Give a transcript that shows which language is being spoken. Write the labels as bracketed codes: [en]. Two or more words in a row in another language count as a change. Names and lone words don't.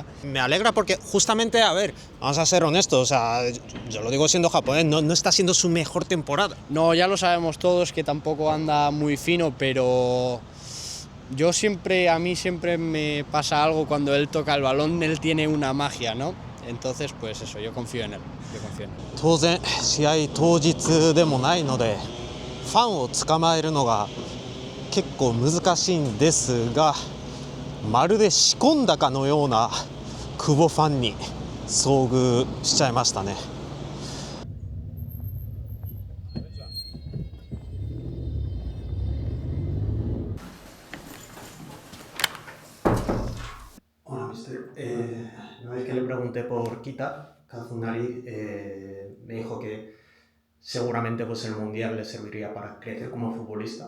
[es] Me alegra porque justamente, a ver, vamos a ser honestos, o sea, yo lo digo siendo japonés, no está siendo su mejor temporada. No, ya lo sabemos todos que tampoco anda muy fino, pero a mí siempre me pasa algo cuando él toca el balón, él tiene una magia, ¿no? Entonces, pues eso, yo confío en él. [ja] 当然試合当日でもないのでファンを捕まえるのが結構難しいんですが、まるで仕込んだかのような久保ファンに遭遇しちゃいましたね。 [es] Hola, mister. Una vez que le pregunté por Kita Kazunari, me dijo que seguramente pues el Mundial le serviría para crecer como futbolista.